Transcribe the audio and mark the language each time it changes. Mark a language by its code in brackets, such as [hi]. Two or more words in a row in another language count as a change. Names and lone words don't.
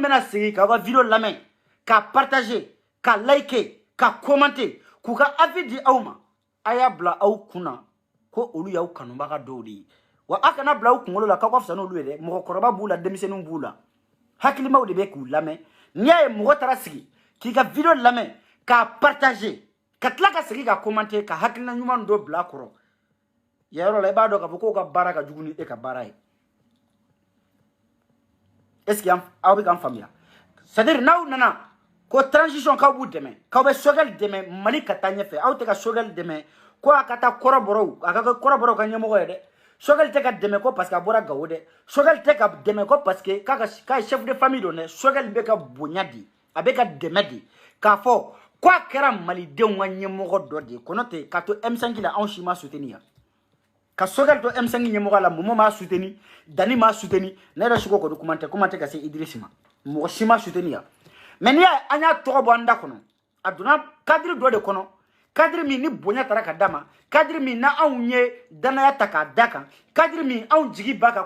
[bm] bɛna sigi k'aw ka vidéo lamɛn ka partager ka liker ka commenter k'u ka avis di aw ma a y'a bila aw kunna ko olu y'aw kanubaga dɔw de ye wa a kana bila aw kunkolo la k'aw ka fisa n'olu ye dɛ mɔgɔkɔrɔba b'u la denmisɛnninw b'u la hakilimaw de bɛ k'u lamɛn n'i y'a ye mɔgɔ taara sigi k'i ka vidéo lamɛn k'a partager ka tila ka sigi ka commenter ka hakilina ɲuman dɔ bila a kɔrɔ yayɔrɔ la i b'a dɔn k'a fɔ k'o ka baara ka jugu ni e ka baara ye [fr] est-ce que [bm] aw bɛ k'an faamuya [fr] c'est-à-dire [bm] n'aw nana ko transition k'aw b'u dɛmɛ k'aw bɛ Sogɛl dɛmɛ Mali ka taa ɲɛfɛ aw tɛ ka Sogɛl dɛmɛ ko a ka taa kɔrɔbɔrɔw a ka kɛ kɔrɔbɔrɔw ka ɲɛmɔgɔ ye dɛ Sogɛl tɛ ka dɛmɛ ko [fr] parce que [bm] a bɔra Gawo dɛ Sogɛl tɛ ka dɛmɛ ko [fr] parce que [bm] k'a ye [fr] chef de famille [bm] don dɛ Sogɛl bɛ ka bonya di a bɛ ka dɛmɛ di k'a fɔ ko a kɛra malidenw ka ɲɛmɔgɔ dɔ de ye kɔnɔ tɛ k'a to M5 la anw si ma soutenir yan ka Sogɛl to M5 ɲɛmɔgɔ la Momo m'a soutenir Dani m'a soutenir ne yɛrɛ sugo kɔni kuma tɛ ka se Idrissa ma mɔgɔ si ma soutenir yan mais n'i y'a an y'a tɔgɔ bɔ an da kɔnɔ a donna cadre dɔ de kɔnɔ cadre min ni bonya taara ka d'a ma cadre min na anw ye danaya ta k'a da kan cadre min anw jigi b'a kan